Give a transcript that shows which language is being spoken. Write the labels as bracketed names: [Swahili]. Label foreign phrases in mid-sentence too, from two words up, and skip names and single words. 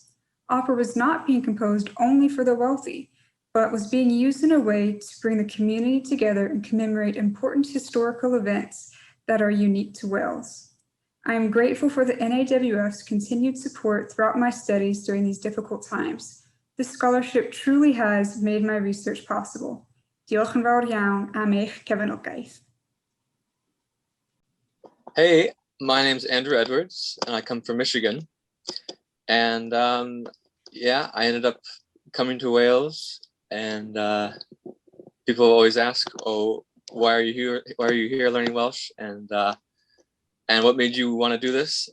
[English] Opera was not being composed only for the wealthy, but was being used in a way to bring the community together and commemorate important historical events that are unique to Wales. I am grateful for the NAWF's continued support throughout my studies during these difficult times. This scholarship truly has made my research possible. [Welsh] Diolch yn fawr iawn am eich cefnogaeth. [English] Hey, my name's Andrew Edwards, and I come from Michigan. And yeah, I ended up coming to Wales. And people always ask, "Oh, why are you here? Why are you here learning Welsh? And what made you want to do this?"